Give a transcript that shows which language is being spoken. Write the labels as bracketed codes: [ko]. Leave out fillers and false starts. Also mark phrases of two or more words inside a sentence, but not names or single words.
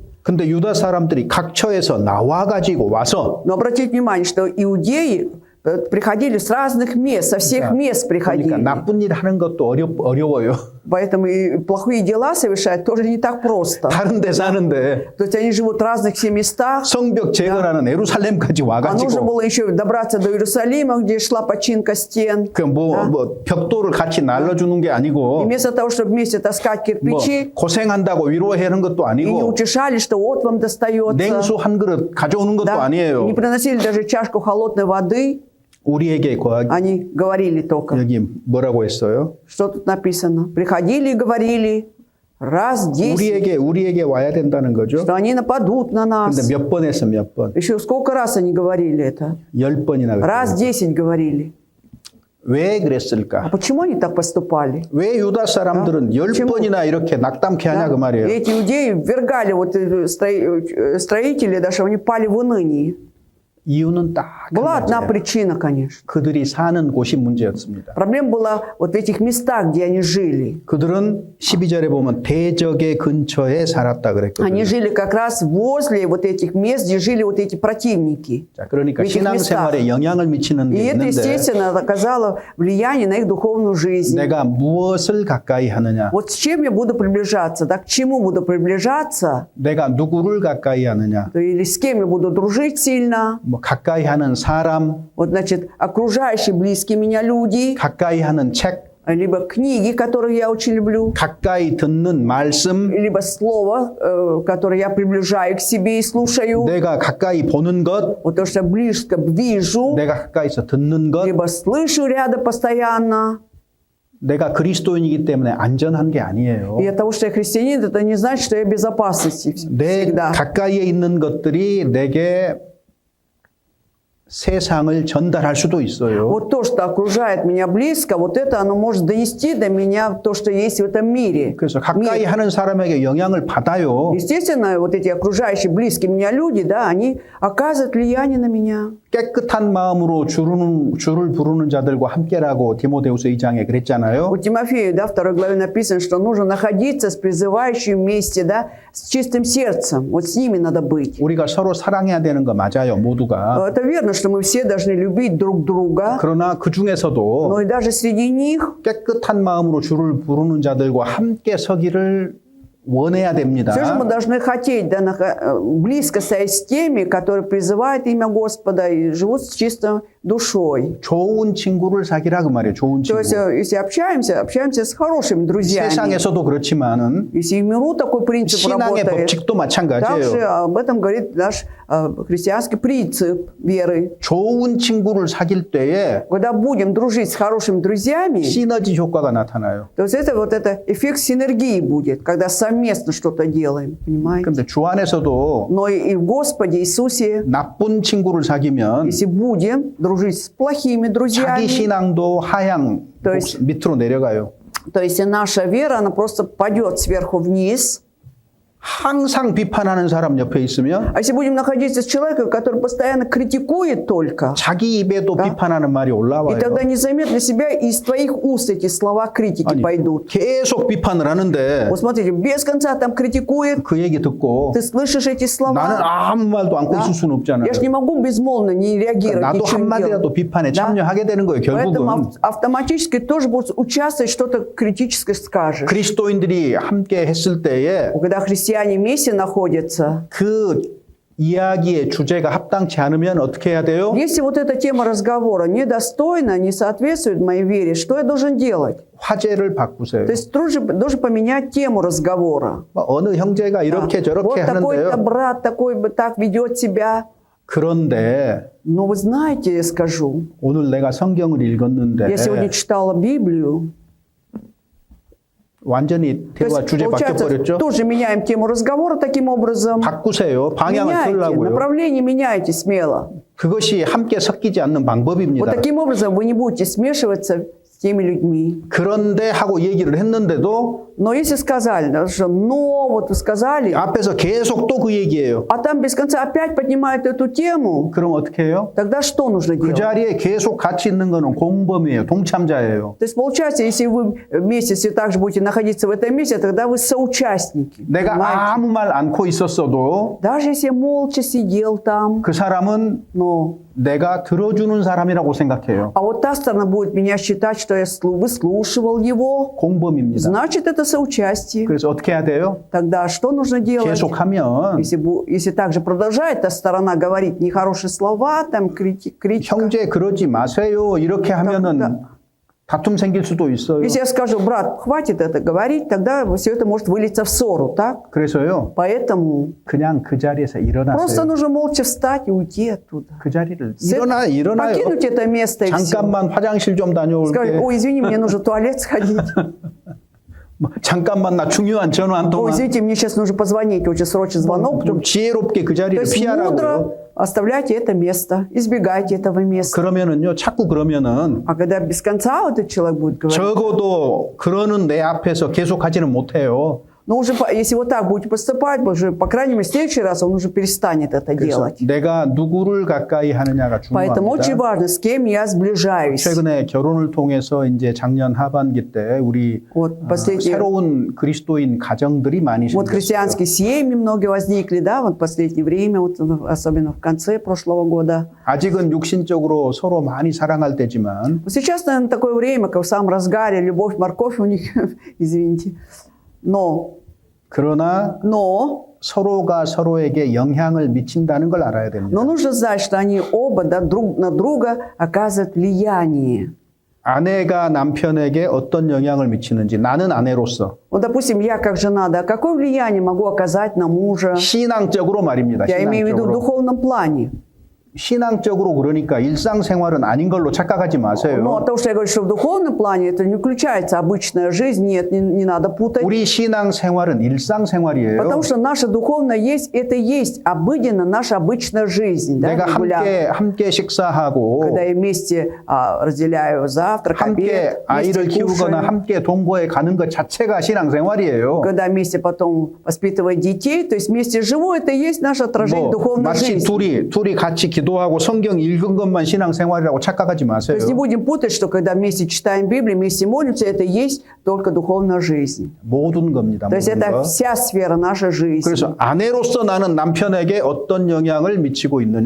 [ko] 근데 유다 사람들이 각처에서 나와가지고 와서 [ru] Но обратите внимание, что иудеи приходили с разных мест, со всех мест приходили. [ko] 그러니까 나쁜 일 하는 것도 어려워요. [ru] Поэтому и плохие дела совершать тоже не так просто. [ko] 다른 데 사는데 [ru] То есть они живут в разных все местах. [ko] 성벽 재건하는 에루살렘까지 [ru] А нужно [ko] 와가지고 [ru] было еще добраться до Иерусалима, где шла починка стен. [ko] 그 뭐 벽돌을 같이 날려주는 게 [ru] И [ko] 아니고 [ru] вместо того, чтобы вместе таскать [ko] 뭐 [ru] кирпичи, [ko] 고생한다고 위로하는 것도 [ru] и не [ko] 아니고 [ru] утешали, что вот вам достается. [ko] 냉수 한 그릇 가져오는 것도 [ru] Да. И [ko] 아니에요. [ru] не приносили даже чашку холодной воды. [ko] 우리에게 [ru] Они говорили только. [ko] 여기 뭐라고 했어요? [ru] Что тут написано? Приходили и говорили раз 10, [ko] 우리에게 와야 된다는 거죠. [ru] что они нападут на нас. [ko] 근데 몇 번 했어, 몇 번? [ru] Еще сколько раз они говорили это? [ko] 10번이나 [ru] Раз [ko] 그랬어요. [ru] 10 говорили. [ko] 왜 [ru] А [ko] 그랬을까? [ru] почему они так поступали? [ko] 왜 유다 사람들은 10번이나 이렇게 낙담케 하냐 그 [ru] И [ko] 말이에요. [ru] эти иудеи ввергали вот строители, даже они пали в уныние. [ko] 이유는 딱 [ru] Была [ko] 한 [ru] одна [ko] 가지예요. [ru] причина, конечно. [ko] 그들이 사는 곳이 문제였습니다. [ru] Проблема была вот в этих местах, где они жили. [ko] 그들은 12절에 보면 대적의 근처에 살았다 그랬거든요. [ru] Они жили как раз возле вот этих мест, где жили вот эти противники. [ko] 자, 그러니까 [ru] в этих [ko] 신앙생활에 영향을 미치는 [ru] И [ko] 게 [ru] это, [ko] 있는데 [ru] естественно, оказало влияние на их духовную жизнь. [ko] 내가 무엇을 가까이 하느냐, [ru] Вот с чем я буду приближаться, да, к чему буду приближаться, [ko] 내가 누구를 가까이 하느냐, [ru] то или с кем я буду дружить сильно. [ko] 뭐 가까이 하는 사람, [ru] Вот, значит, окружающие близкие меня люди, [ko] 가까이 하는 책, [ru] либо книги, которые я очень люблю, [ko] 가까이 듣는 말씀, [ru] либо слово, которое я приближаю к себе и слушаю. [ko] 내가 가까이 보는 것, [ru] Вот то, что я близко вижу, [ko] 내가 가까이서 듣는 것, [ru] либо слышу рядом постоянно. [ko] 내가 그리스도인이기 때문에 안전한 게 아니에요. [ru] И от того, что я христианин, это не значит, что я в безопасности [ko] 내 [ru] всегда. [ko] 가까이에 있는 것들이 내게 세상을 전달할 수도 있어요. [ru] Вот то, что окружает меня близко, вот это оно может донести до меня то, что есть в этом мире. [ko] 그래서 가까이 하는 사람에게 영향을 받아요. [ru] Естественно, вот эти окружающие близкие меня люди, да, они оказывают влияние на меня. [ko] 깨끗한 마음으로 주를 부르는 자들과 함께라고 디모데후서 2장에 그랬잖아요. [ru] У Тимофея, да, в 2 главе написано, что нужно находиться с призывающими вместе, да, с чистым сердцем. Вот с ними надо быть. [ko] 우리가 서로 사랑해야 되는 거 맞아요, 모두가. [ru] Это верно, что мы все должны любить друг друга, [ko] 그러나 그 중에서도 [ru] но и даже среди них [ko] 깨끗한 마음으로 주를 부르는 자들과 함께 서기를 원해야 됩니다. [ru] все же мы должны хотеть, да, близко стоять с теми, которые призывают имя Господа и живут с чистой душой. [ko] 좋은 친구를 사귀라 그 말이에요. 좋은 [ru] То есть, [ko] 친구. [ru] если общаемся с хорошими друзьями. [ko] 세상에서도 그렇지만은 [ru] Если в миру такой принцип [ko] 신앙의 [ru] работает, [ko] 법칙도 [ru] также [ko] 마찬가지예요. [ru] об этом говорит наш христианский принцип веры. [ko] 좋은 친구를 사귈 때에 [ru] Когда будем дружить с хорошими друзьями, [ko] 시너지 효과가 나타나요. [ru] то есть это вот это эффект синергии будет, когда совместно что-то делаем, понимаете? [ko] 그런데 주 안에서도 [ru] Но и в Господе Иисусе, [ko] 나쁜 친구를 사귀면 [ru] если будем дружить с плохими [ko] 자기 [ru] друзьями, [ko] 신앙도 하향 [ru] То есть- [ko] 밑으로 내려가요. [ru] то есть и наша вера, она просто падет сверху вниз. [ko] 항상 비판하는 사람 옆에 있으면 [ru] А если будем находиться с человеком, который постоянно критикует только, [ko] 자기 입에도 비판하는 말이 [ru] и [ko] 올라와요. [ru] тогда незаметно себя из твоих уст эти слова критики [ko] 아니, [ru] пойдут. [ko] 계속 비판을 하는데 [ru] Вот смотрите, без конца там критикует, [ko] 그 얘기 듣고 [ru] ты слышишь эти [ko] 나는 [ru] слова. [ko] 아무 말도 않고 [ru] Да? [ko] 있을 수는 없잖아요. [ru] Я же не могу безмолвно не реагировать, [ko] 나도 [ru] ничего не делать. [ko] 한마디라도 비판에 [ru] Да? [ko] 참여하게 되는 거예요. [ru] Поэтому [ko] 결국은 [ru] автоматически тоже будешь участвовать, что-то критическое скажешь. [ko] 그리스도인들이 함께 했을 때에 [ru] Когда христиане вместе находятся, [ko] 그 이야기의 주제가 합당치 않으면 어떻게 해야 돼요? [ru] если вот эта тема разговора недостойна, не соответствует моей вере, что я должен делать? [ko] 화제를 바꾸세요. [ru] То есть должен поменять тему разговора. [ko] 뭐 어느 형제가 이렇게 [ru] Вот [ko] 저렇게 [ru] такой-то [ko] 하는데요. [ru] брат такой бы так ведет себя. [ko] 그런데 [ru] Но вы знаете, я скажу, [ko] 오늘 내가 성경을 읽었는데 [ru] я сегодня читала Библию. [ko] 완전히 [ru] То [ko] 대화 [ru] есть, [ko] 주제 [ru] получается, [ko] 바뀌어버렸죠? [ru] тоже меняем тему разговора таким образом. [ko] 바꾸세요. 방향을 [ru] Меняйте, [ko] 틀라고요. [ru] направление меняйте смело. [ko] 그것이 함께 섞이지 않는 [ru] Вот [ko] 방법입니다. [ru] таким образом вы не будете смешиваться с теми людьми. [ko] 그런데 하고 얘기를 했는데도 [ru] Но если сказали, да, что «но», вот вы сказали, [ko] 앞에서 계속 또 그 얘기예요. [ru] а там без конца опять поднимают эту тему, [ko] 그럼 어떻게 해요? [ru] тогда что нужно [ko] 그 [ru] делать? [ko] 자리에 계속 같이 있는 거는 공범이에요. 동참자예요. [ru] То есть получается, если вы вместе все так же будете находиться в этом месте, тогда вы соучастники. [ko] 내가 [ru] понимаете? [ko] 아무 말 않고 있었어도 [ru] Даже если я молча сидел там, [ko] 그 사람은 [ru] но... [ko] 내가 들어주는 사람이라고 생각해요. [ru] А вот та сторона будет меня считать, что я выслушивал его, [ko] 공범입니다. [ru] значит, это соучастие. [ko] 그래서 어떻게 해야 돼요? [ru] Тогда что нужно делать? [ko] 계속하면 [ru] Если также продолжает та сторона говорить нехорошие слова, там критика. [ko] 형제 그러지 마세요. 이렇게 하면은 [ru] да. [ko] 다툼 생길 수도 있어요. [ru] Если я скажу, брат, хватит это говорить, тогда все это может вылиться в ссору, так? [ko] 그래서요. [ru] Поэтому [ko] 그냥 그 자리에서 [ru] просто [ko] 일어나세요. [ru] нужно молча встать и уйти оттуда. [ko] 그 자리를 [ru] С- [ko] 일어나요. [ru] Покинуть это место и все. [ko] 잠깐만 화장실 좀 다녀올게. [ru] Сказать, ой, извини, мне нужно в туалет сходить. [ko] 뭐, 잠깐만 나 중요한 전화 한 [ru] Ой, [ko] 통화. [ru] извините, мне сейчас нужно позвонить, очень срочный звонок. [ko] 좀 지혜롭게 그 [ru] То [ko] 자리를 [ru] есть [ko] 피하라고요. [ru] мудро оставляйте это место, избегайте этого места. [ko] 그러면은요, 자꾸 그러면은 [ru] А когда без конца вот этот человек будет говорить, [ko] 적어도 그러는 내 앞에서 계속 하지는 못해요. [ru] Но уже, если вот так будете поступать, уже, по крайней мере, в следующий раз он уже перестанет это [ko] 그래서 [ru] делать. [ko] 내가 누구를 가까이 하느냐가 [ru] Поэтому очень [ko] 중요합니다. [ru] важно, с кем я сближаюсь. [ko] 최근에 결혼을 통해서 이제 작년 하반기 때 우리 [ru] Вот последние, [ko] 새로운 그리스도인 가정들이 많이 [ru] вот [ko] 생겼어요. [ru] христианские семьи многие возникли, да, вот в последнее время, вот, особенно в конце прошлого года. [ko] 아직은 육신적으로 서로 많이 사랑할 때지만 [ru] Вот сейчас, наверное, такое время, как в самом разгаре, любовь, морковь у них, извините. [ko] 그러나 [ru] Но [ko] 서로가 서로에게 영향을 미친다는 걸 알아야 됩니다. [ru] нужно знать, что они оба, да, друг на друга оказывают влияние. [ko] 아내가 남편에게 어떤 영향을 미치는지 나는 아내로서 [ru] Вот, допустим, я как жена, да, какое влияние могу оказать на мужа? [ko] 신앙적으로 말입니다. [ru] Я имею в виду в [ko] 신앙적으로. [ru] духовном плане. [ko] 신앙적으로 그러니까 일상생활은 아닌 걸로 착각하지 [ru] Но [ko] 마세요. [ru] то, что я говорю, что в духовном плане, это не включается обычная жизнь, нет, не надо путать. [ko] 우리 신앙생활은 일상생활이에요. [ru] Потому что наша духовная есть, это есть обыденно наша обычная жизнь, да, [ko] 내가 [ru] регулярно. [ko] 함께 식사하고 [ru] Когда я вместе разделяю завтрак, [ko] 함께 [ru] обед, [ko] 아이를 [ru] вместе [ko] 키우거나 [ru] кушаем. [ko] 함께 동거에 가는 것 자체가 신앙생활이에요. [ru] Когда вместе потом воспитывать детей, то есть вместе живу, это и есть наше отражение [ko] 뭐 [ru] духовной [ko] 마치 [ru] жизни. [ko] 둘이 같이 기도하고 성경 읽은 것만 신앙생활이라고 착각하지 [ru] То [ko] 마세요. [ru] есть не будем путать, что когда вместе читаем Библию, вместе молимся, это и есть только духовная жизнь. [ko] 모든 겁니다. [ru] То есть [ko] 모든 [ru] это [ko] 거. [ru] вся сфера нашей жизни. [ko] 그래서 아내로서 나는 남편에게 어떤 영향을 미치고 있느냐.